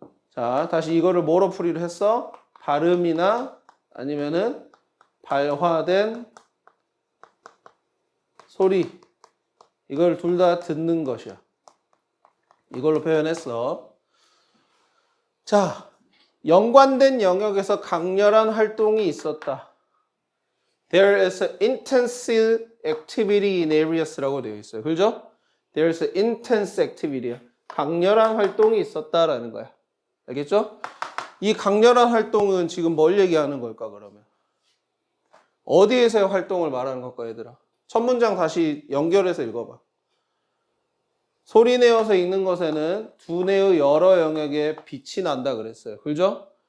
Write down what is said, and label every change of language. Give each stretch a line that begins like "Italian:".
Korean: 자, 다시 이거를 뭐로 풀이를 했어? 발음이나 아니면은 발화된 소리. 이걸 둘 다 듣는 것이야. 이걸로 표현했어. 자, 연관된 영역에서 강렬한 활동이 있었다.
English: There is intensive activity in areas라고
Korean: 되어 있어요. 그죠?
English: There is intense activity.
Korean: 강렬한 활동이 있었다라는 거야. 알겠죠? 이 강렬한 활동은 지금 뭘 얘기하는 걸까 그러면? 어디에서의 활동을 말하는 걸까 얘들아? 첫 문장 다시 연결해서 읽어봐. 소리내어서 읽는 것에는 두뇌의 여러 영역에 빛이 난다 그랬어요. 그죠?